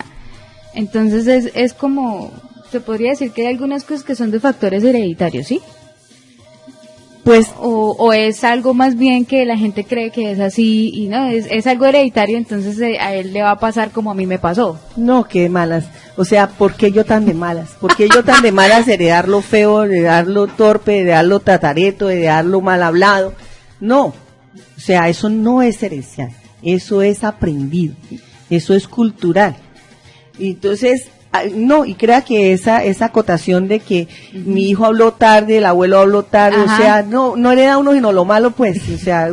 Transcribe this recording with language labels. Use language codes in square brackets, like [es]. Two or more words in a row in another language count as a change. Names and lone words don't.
[es] Entonces es como, se podría decir que hay algunas cosas que son de factores hereditarios, ¿sí? Pues, o es algo más bien que la gente cree que es así, y no, es algo hereditario, entonces a él le va a pasar como a mí me pasó. No, qué malas. O sea, ¿por qué yo tan de malas? ¿Por qué yo tan de malas heredarlo feo, heredarlo torpe, heredarlo tatareto, heredarlo mal hablado? No. O sea, eso no es herencial. Eso es aprendido. Eso es cultural. Y entonces, no, y crea que esa acotación de que mi hijo habló tarde, el abuelo habló tarde, o sea, no hereda uno sino lo malo, pues, o sea,